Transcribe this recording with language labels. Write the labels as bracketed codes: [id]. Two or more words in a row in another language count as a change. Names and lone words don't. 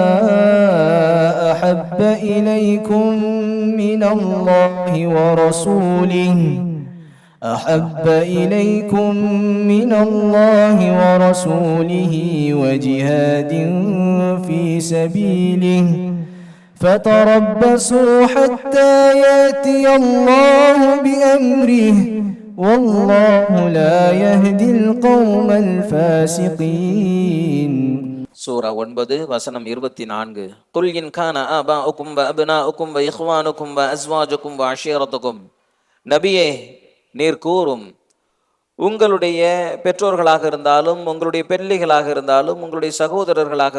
[ar] أحب إليكم من الله ورسوله وجهاد في سبيله فتربصوا حتى يأتي الله بأمره والله لا يهدي القوم الفاسقين. [ta] சூரா 9 வசனம் 24. [ar] قل إن كان آباؤكم و أبناؤكم و إخوانكم و أزواجكم و عشيرتكم, [ta] நபியே நீர் கூறும், உங்களுடைய பெற்றோர்களாக இருந்தாலும், உங்களுடைய பிள்ளைகளாக இருந்தாலும், உங்களுடைய சகோதரர்களாக